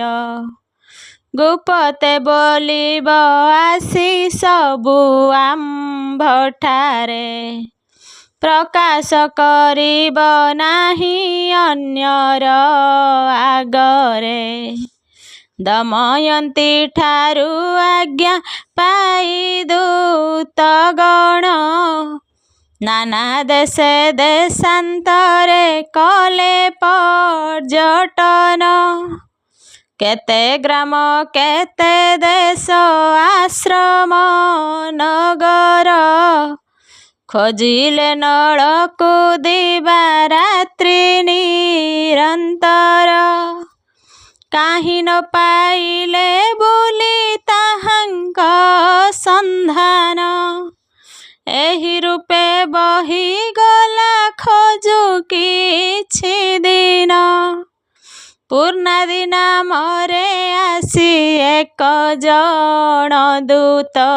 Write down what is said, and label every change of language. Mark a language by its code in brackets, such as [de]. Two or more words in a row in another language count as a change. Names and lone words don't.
[or] ଗୁପତେ ବୋଲିବ ଆସି ସବୁ ଆମ୍ଭଠାରେ ପ୍ରକାଶ କରିବ ନାହି ଅନ୍ୟର ଆଗରେ। ଦମୟନ୍ତୀ ଠାରୁ ଆଜ୍ଞା ପାଇ ଦୂତ ଗଣ ନାନା ଦେଶେ ଦେଶାନ୍ତରେ କଲେ ପର୍ଯ୍ୟଟନ। କେତେ ଗ୍ରାମ କେତେ ଦେଶ ଆଶ୍ରମ ନଗର ଖୋଜିଲେ ନଳକୁ ଦିବା ରାତ୍ରି ନିରନ୍ତର। କାହିଁ ନ ପାଇଲେ ବୋଲି ତାହାଙ୍କ ସନ୍ଧାନ ଏହି ରୂପେ ବହି ଗଲା ଖୋଜୁ କିଛି ଦିନ। ପୂର୍ଣ୍ଣାଦି ନାମରେ ଆସି ଏକ ଜଣ